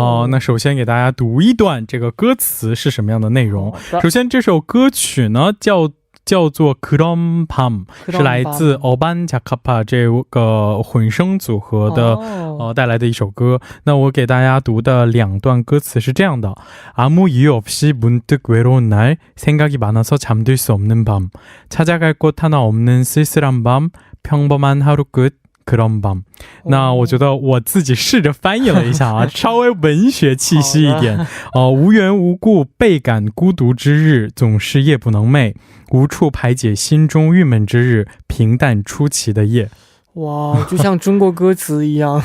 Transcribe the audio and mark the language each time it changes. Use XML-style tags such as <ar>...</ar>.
<zh>那首先给大家读一段这个歌词是什么样的内容。首先这首歌曲呢叫做 그런 밤， 是来自 어반자카파 这个混声组合的带来的一首歌。那我给大家读的2段歌词是这样的。</zh> <ko>아무 이유 없이 문득 외로운 날 생각이 많아서 잠들 수 없는 밤 찾아갈 곳 하나 없는 쓸쓸한 밤 평범한 하루 끝 그런 밤。</ko> <zh>那我觉得我自己试着翻译了一下稍微文学气息一点。无缘无故倍感孤独之日总是夜不能寐，无处排解心中郁闷之日，平淡出奇的夜。哇，就像中国歌词一样。</zh>